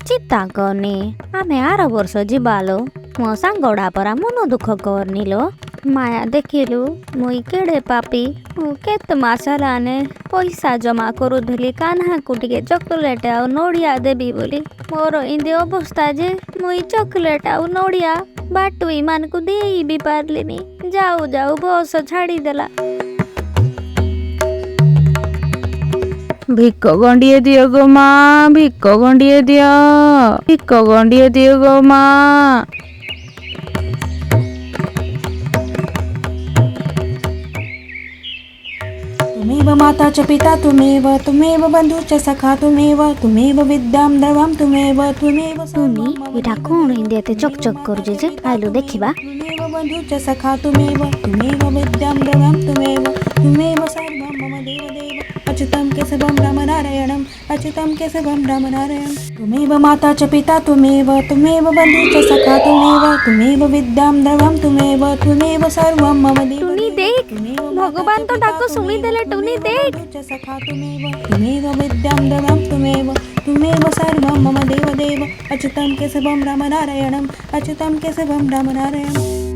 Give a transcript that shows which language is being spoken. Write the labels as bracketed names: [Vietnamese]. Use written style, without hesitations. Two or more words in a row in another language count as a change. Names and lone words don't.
[Odia] ଚିନ୍ତା କରନି ଆମେ ଆର ବର୍ଷ ଯିବାଲୋ ମୋ ସାଙ୍ଗଡ଼ା ପରା ମନ ଦୁଃଖ କରନିଲୋ ମାୟା ଦେଖିଲୁ ମୁଇଁ କେଡ଼େ ପାପି ମୁଁ କେତେ ମାସ ହେଲାନେ ପଇସା ଜମା କରୁଥିଲି କାହ୍ନାକୁ ଟିକେ ଚକୋଲେଟ୍ ଆଉ ନଡ଼ିଆ ଦେବି ବୋଲି ମୋର ଏମିତି ଅବସ୍ଥା ଯେ ମୁଇଁ ଚକୋଲେଟ୍ ଆଉ ନଡ଼ିଆ ବାଟୁଇ ମାନଙ୍କୁ ଦେଇ ବି ପାରିଲିନି ଯାଉ ଯାଉ ବସ ଛାଡ଼ିଦେଲା। ଭିକ ଗଣ୍ଡିଏ ଦିଅ ଗୋ ମା, ଭିକ ଗଣ୍ଡିଏ ଦିଅ, ଭିକ ଗଣ୍ଡିଏ ଦିଅ ଗୋ ମା। [Sanskrit] तुमेव माता च पिता तुमेव तुमेव बन्धु च सखा तुमेव तुमेव विद्यां देवां तुमेव तुमेव [Odia] ଟୁନି ଏଇଟା କ'ଣ ଏମିତି ଏତେ ଚକ୍ ଚକ୍ କରୁଛି ଯେ ଆଇଲୁ ଦେଖିବା। [Sanskrit] तुमेव बन्धु च सखा तुमेव तुमेव विद्यां देवां तुमेव तुमेव सर्वं मम देवदेव अच्युतं केशवं रामनारायणम् अच्युतं केशवं रामनारायणम् तुमेव माता च पिता तुमेव तुमेव बन्धु च सखा तुमेव तुमेव विद्यां देवां तुमेव तुमेव सर्वं मम ଟୁନି देवदेव [Odia] ଦେଖ ଭଗବାନ ତ ଡାକ ଶୁଣିଦେଲେ ଟୁନି ଦେଖ [Sanskrit] सखा तुमेव विद्यां देवां तुमेव सर्वं मम देवदेव अच्युतं केशवं रामनारायणम् अच्युतं केशवं रामनारायणम्